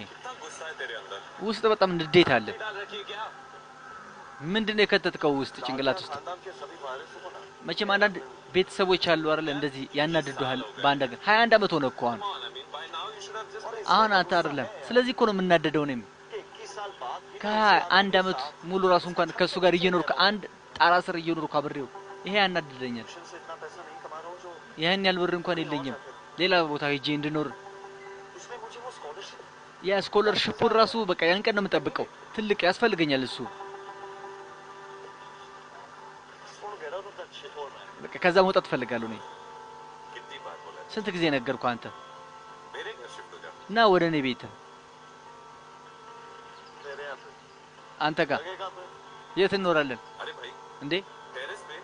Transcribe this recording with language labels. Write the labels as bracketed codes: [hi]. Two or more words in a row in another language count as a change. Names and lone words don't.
[hi] कितना गुस्सा है तेरे अंदर [am] ውስጥ በጣም ንዴት አለ [hi] डाल रखी है क्या [am] ምንድነው የከተትከው ውስጥ ጭንቅላት ውስጥ [hi] खानदान के सभी वारिसों को ना [am] መቼም አንዳንድ ቤተሰቦች አሉ አይደል እንደዚህ ያናድዱሃል በአንድ ሀገር 21 አመት ሆነ እኮ አሁን [en] I mean by now you should have just [am] አሁን አንተ አይደለም ስለዚህ እኮ ነው የምናደደው እኔም [hi] 21 साल बाद [am] ከአንድ አመት ሙሉ ራሱ እንኳን ከሱ ጋር እየኖርኩ አንድ ጣራ ስር እየኖርኩ አብሬው ይሄ ያናድደኛል [hi] से इतना पैसा नहीं कमा रहा हूं जो [am] ያን ያህል ብር እንኳን የለኝም ሌላ ቦታ ሄጄ እንድኖር [hi] इसने मुझे वो स्कॉलरशिप [am] ያ ስኮለርሺፑን ራሱ በቃ ያን ቀን ነው የምጠብቀው ትልቅ ያስፈልገኛል እሱ [en] छोड़ get out of that shit hole man [am] በቃ ከዛ መውጣት ፈልጋለሁ እኔ [hi] कितनी बार बोला [am] ስንት ጊዜ ነገርኩ አንተ [hi] मेरे घर शिफ्ट हो जा [am] ና ወደ እኔ ቤት [hi] तेरे यहाँ पे [am] አንተ ጋር [hi] लगेगा तो [am] የት እንኖራለን [hi] अरे भाई [am] እንዴ [hi] टेरेस पे